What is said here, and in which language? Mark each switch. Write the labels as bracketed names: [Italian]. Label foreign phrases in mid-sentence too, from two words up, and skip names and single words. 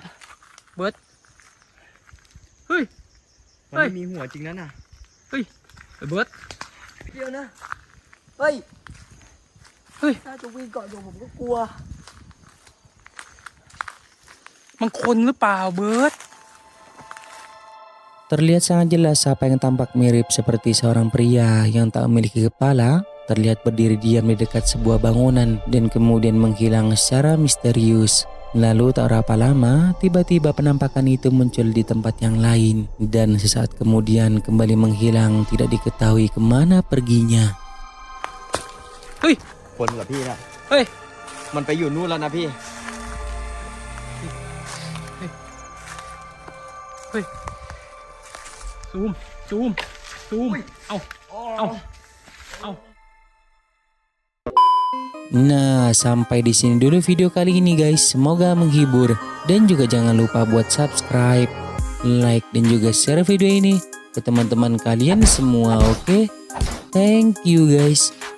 [Thai] เบิร์ดเฮ้ย มัน เฮ้ย ไม่มีหัวจริงนะน่ะ ไอ้เบิร์ด เดียวนะเฮ้ย เฮ้ย ถ้าจะวิ่งก่อนผมก็กลัว มันคนหรือเปล่าเบิร์ด [Indonesian] Terlihat sangat jelas apa yang tampak mirip seperti seorang pria yang tak memiliki kepala, terlihat berdiri diam di dekat sebuah bangunan dan kemudian menghilang secara misterius. Lalu tak berapa lama, tiba-tiba penampakan itu muncul di tempat yang lain dan sesaat kemudian kembali menghilang, tidak diketahui kemana perginya. [Thai] เฮ้ย คนกับพี่นะ เฮ้ย มันไปอยู่นู่นแล้วนะพี่ ซูมเอา [Indonesian] Nah, sampai di sini dulu video kali ini guys. Semoga menghibur dan juga jangan lupa buat subscribe, like dan juga share video ini ke teman-teman kalian semua, oke? [English] Thank you guys.